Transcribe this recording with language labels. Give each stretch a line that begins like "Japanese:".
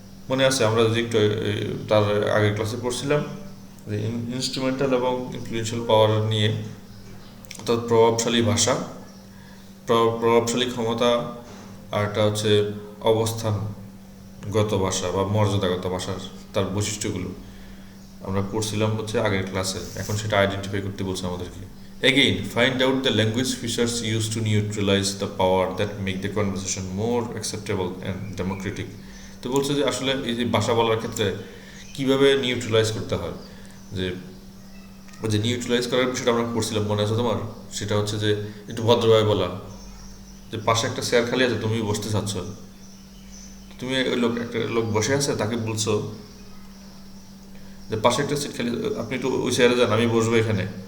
Bangla: মনে আছে আমরা যে একটু তার আগের ক্লাসে পড়ছিলাম যে ইনস্ট্রুমেন্টাল এবং ইনফ্লুয়েন্সিয়াল পাওয়ার নিয়ে, অর্থাৎ প্রভাবশালী ভাষা প্রভাবশালী ক্ষমতা, আর একটা হচ্ছে অবস্থানগত ভাষা বা মর্যাদাগত ভাষার তার বৈশিষ্ট্যগুলো আমরা পড়ছিলাম হচ্ছে আগের ক্লাসে। এখন সেটা আইডেন্টিফাই করতে বলছে আমাদেরকে।
English: Again, find out the language features used to neutralize the power that make the conversation more acceptable and democratic.
Bangla: তো বলছে যে আসলে এই যে ভাষা বলার ক্ষেত্রে কিভাবে নিউট্রালাইজ করতে হয়, যে ওই যে নিউট্রালাইজ করার বিষয়টা আমরা পড়ছিলাম, মনে আছে তোমার? সেটা হচ্ছে যে একটু ভদ্রভাবে বলা, যে পাশে একটা চেয়ার খালি আছে, তুমি বসতে চাচ্ছ, তুমি ওই একটা লোক বসে আছে, তাকে বলছো যে পাশে একটা সিট খালি, আপনি একটু ওই চেয়ারে যান, আমি বসবো এখানে।